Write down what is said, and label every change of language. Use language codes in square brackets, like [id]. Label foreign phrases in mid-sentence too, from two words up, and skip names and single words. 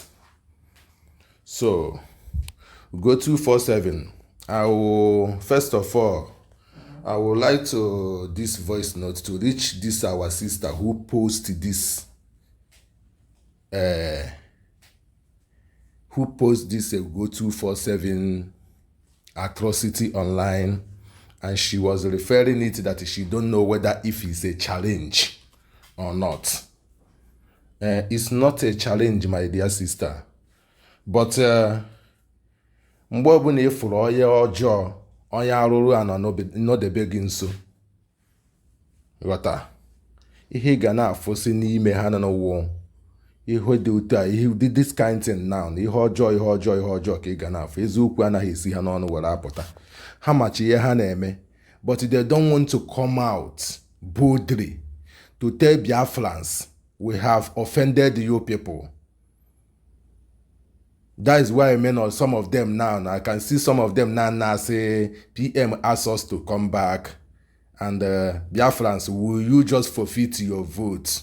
[en] So, Ugo 247, I will, first of all, I would like to, this voice note, to reach this our sister who posted this, Ugo 247 atrocity online, and she was referring it that she don't know whether if it's a challenge or not. It's not a challenge, my dear sister. [ig] But mgbe ọbụla ịfụrụ onye ọjọọ, onye arụrụ anọdebe gị nso, ghọta ihe ga na-afụsị n'ime ha n'ụwa ihe dị otu a, ihe dị [en] this kind thing now, [ig] ihe ọjọọ ka ị ga na-afụ. Eziokwu anaghị esi ha n'ọnụ were apụta. Ha machi ihe ha na-eme, [en] but they don't want to come out boldly to tell Biafrans, we have offended you people. That is why some of them now, I can see some of them now say, PM asked us to come back, and Biafrans, will you just forfeit your vote?